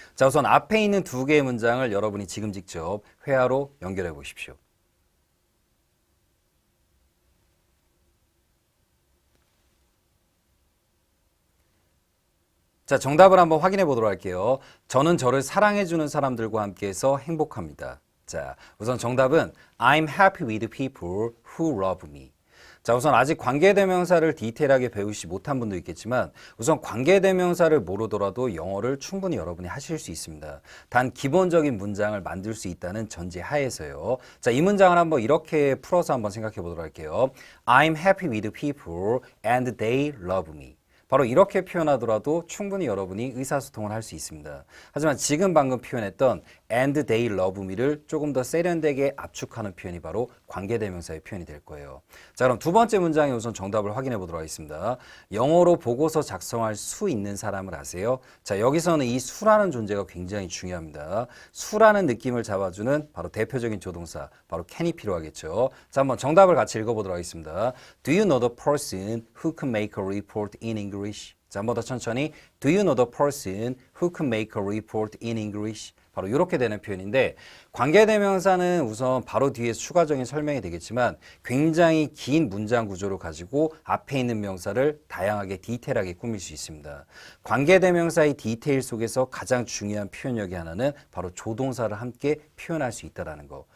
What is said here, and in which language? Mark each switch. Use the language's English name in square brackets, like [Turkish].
[Korean] 자, 우선 앞에 있는 두 개의 문장을 여러분이 지금 직접 회화로 연결해 보십시오. 자, 정답을 한번 확인해 보도록 할게요. 저는 저를 사랑해주는 사람들과 함께해서 행복합니다. 자, 우선 정답은 [English] I'm happy with people who love me. [Korean] 자, 우선 아직 관계대명사를 디테일하게 배우시지 못한 분도 있겠지만 우선 관계대명사를 모르더라도 영어를 충분히 여러분이 하실 수 있습니다. 단 기본적인 문장을 만들 수 있다는 전제 하에서요. 자, 이 문장을 한번 이렇게 풀어서 한번 생각해 보도록 할게요. [English] I'm happy with people and they love me. [Korean] 바로 이렇게 표현하더라도 충분히 여러분이 의사소통을 할 수 있습니다. 하지만 지금 방금 표현했던 [English] and they love me [Korean] 를 조금 더 세련되게 압축하는 표현이 바로 관계대명사의 표현이 될 거예요. 자, 그럼 두 번째 문장에 우선 정답을 확인해 보도록 하겠습니다. 영어로 보고서 작성할 수 있는 사람을 아세요? 자, 여기서는 이 수라는 존재가 굉장히 중요합니다. 수라는 느낌을 잡아주는 바로 대표적인 조동사, 바로 can이 필요하겠죠. 자, 한번 정답을 같이 읽어보도록 하겠습니다. [English] Do you know the person who can make a report in English? [Korean] 자, 한 번 더 천천히. [English] Do you know the person who can make a report in English? [Korean] 바로 이렇게 되는 표현인데 관계대명사는 우선 바로 뒤에 추가적인 설명이 되겠지만 굉장히 긴 문장 구조를 가지고 앞에 있는 명사를 다양하게 디테일하게 꾸밀 수 있습니다. 관계대명사의 디테일 속에서 가장 중요한 표현력이 하나는 바로 조동사를 함께 표현할 수 있다는 거.